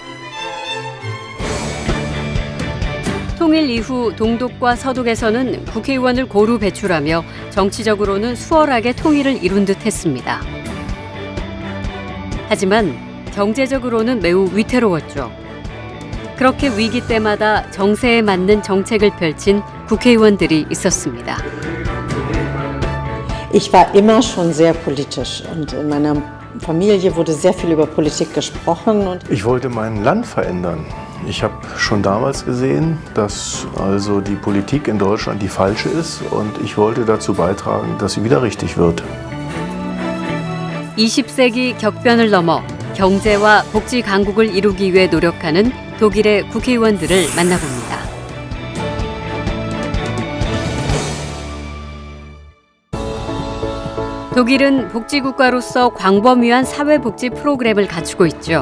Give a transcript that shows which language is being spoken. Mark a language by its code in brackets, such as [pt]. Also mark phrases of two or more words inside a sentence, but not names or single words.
[ko] 통일 이후 동독과 서독에서는 국회의원을 고루 배출하며 정치적으로는 수월하게 통일을 이룬 듯 했습니다. 하지만 경제적으로는 매우 위태로웠죠. 그렇게 위기 때마다 정세에 맞는 정책을 펼친 국회의원들이 있었습니다. [de] Ich war immer schon sehr politisch und in meiner Familie wurde sehr viel über Politik gesprochen. Und ich wollte mein Land verändern. Ich habe schon damals gesehen, dass also die Politik in Deutschland die falsche ist und ich wollte dazu beitragen, dass sie wieder richtig wird. [ko] 20세기 격변을 넘어 경제와 복지 강국을 이루기 위해 노력하는 독일의 국회의원들을 만나봅니다. 독일은 복지국가로서 광범위한 사회복지 프로그램을 갖추고 있죠.